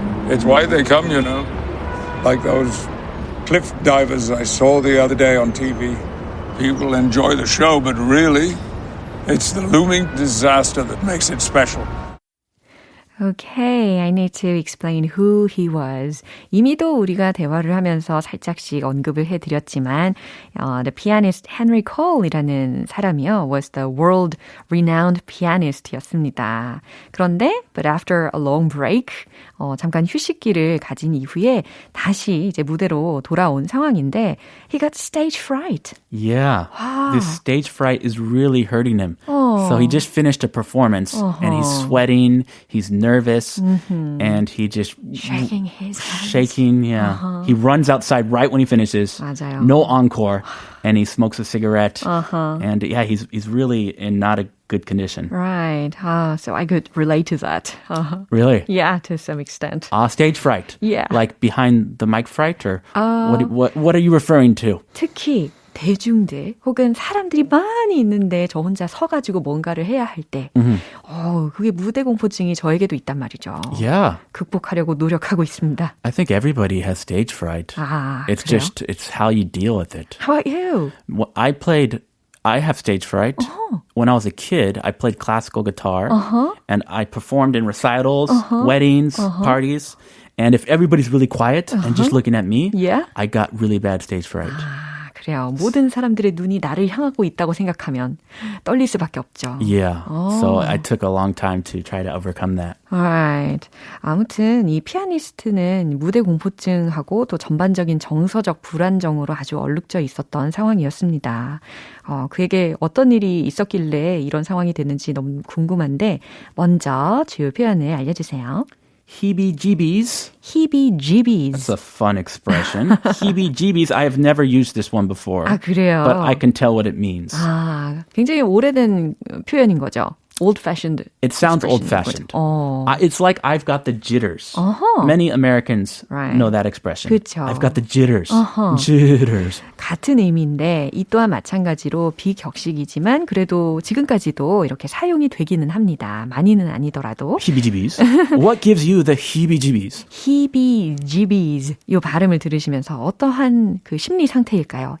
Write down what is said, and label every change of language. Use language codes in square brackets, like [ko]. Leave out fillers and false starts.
[en] It's why they come, you know. Like those cliff divers I saw the other day on TV. People enjoy the show, but really, it's the looming disaster that makes it special. Okay, I need to explain who he was. [ko] 이미도 우리가 대화를 하면서 살짝씩 언급을 해드렸지만 [en] the pianist [ko] Henry Cole이라는 사람이요 [en] was the world-renowned pianist [ko] 였습니다. 그런데 [en] but after a long break, [ko] 잠깐 휴식기를 가진 이후에 다시 이제 무대로 돌아온 상황인데 [en] he got stage fright. Yeah, this stage fright is really hurting him. So he just finished a performance and he's sweating, he's nervous, and he just shaking his hands. Shaking, yeah. He runs outside right when he finishes. [ko] 맞아요. [en] No encore. And he smokes a cigarette. And yeah, he's really in not a good condition. Right. So I could relate to that. Really? Yeah, to some extent. Stage fright. Yeah. Like behind the mic fright, or what are you referring to? [ko] 특히 대중들 혹은 사람들이 많이 있는데 저 혼자 서가지고 뭔가를 해야 할 때 그게 무대 공포증이 저에게도 있단 말이죠. [en] Yeah. [ko] 극복하려고 노력하고 있습니다. [en] I think everybody has stage fright. [ko] 그래요? [en] It's how you deal with it. How about you? I have stage fright. When I was a kid, I played classical guitar and I performed in recitals, weddings, parties. And if everybody's really quiet and just looking at me, I got really bad stage fright. [ko] 그래요. 모든 사람들의 눈이 나를 향하고 있다고 생각하면 떨릴 수밖에 없죠. [en] Yeah. So I took a long time to try to overcome that. Alright. [ko] 아무튼 이 피아니스트는 무대 공포증하고 또 전반적인 정서적 불안정으로 아주 얼룩져 있었던 상황이었습니다. 그에게 어떤 일이 있었길래 이런 상황이 됐는지 너무 궁금한데 먼저 주요 표현을 알려주세요. [en] Heebie-jeebies. Heebie-jeebies. That's a fun expression. Heebie-jeebies. I have never used this one before. [ko] 그래요? [en] But I can tell what it means. [ko] 굉장히 오래된 표현인 거죠. [en] Old-fashioned. It sounds old-fashioned. It's like I've got the jitters. Many Americans know that expression. [ko] 그쵸. [en] I've got the jitters. Jitters. [ko] 같은 의미인데 이 또한 마찬가지로 비격식이지만 그래도 지금까지도 이렇게 사용이 되기는 합니다. 많이는 아니더라도. [en] Heebie-jeebies. What gives you the heebie-jeebies? Heebie-jeebies. [ko] 이 발음을 들으시면서 어떠한 그 심리 상태일까요?